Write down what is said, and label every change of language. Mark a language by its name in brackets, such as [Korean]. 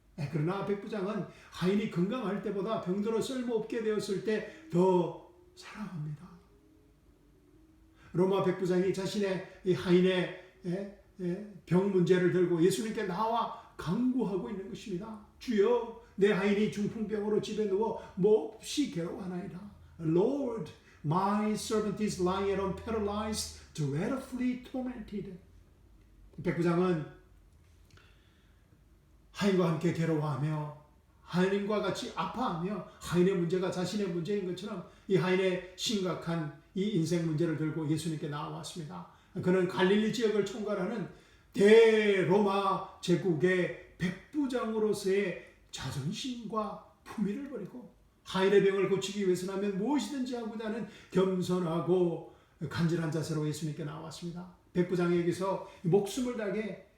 [Korean] 그러나 백부장은 하인이 건강할 때보다 병들어 쓸모없게 되었을 때 더 사랑합니다. 로마 백부장이 자신의 하인의 병 문제를 들고 예수님께 나와 간구하고 있는 것입니다. 주여, 내 하인이 중풍병으로 집에 누워 몹시 괴로워하나이다. [English] Lord, my servant is lying at home paralyzed, dreadfully tormented. [Korean] 백부장은 하인과 함께 괴로워하며 하인과 같이 아파하며 하인의 문제가 자신의 문제인 것처럼 이 하인의 심각한 이 인생 문제를 들고 예수님께 나와왔습니다. 그는 갈릴리 지역을 총괄하는 대로마 제국의 백부장으로서의 자존심과 품위를 버리고 하인의 병을 고치기 위해서라면 무엇이든지 하고자 하는 겸손하고 간절한 자세로 예수님께 나왔습니다. 백부장에게서 목숨을 다해